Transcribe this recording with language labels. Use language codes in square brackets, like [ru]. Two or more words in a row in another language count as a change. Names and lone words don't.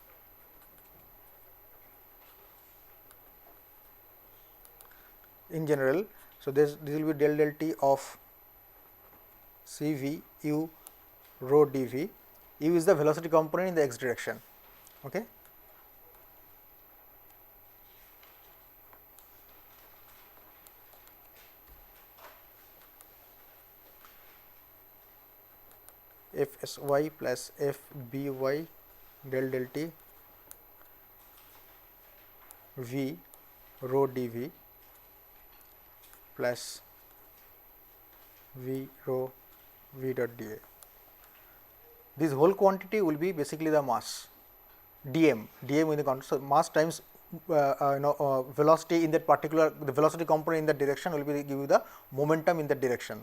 [en] In general, so this will be del T of C V u rho d v. U is the velocity component in the x direction. Okay. F s y plus f b y del T v rho d v plus v rho v dot d a. This whole quantity will be basically the mass dm in the control. So, mass times velocity in that particular, the velocity component in that direction will be give you the momentum in that direction.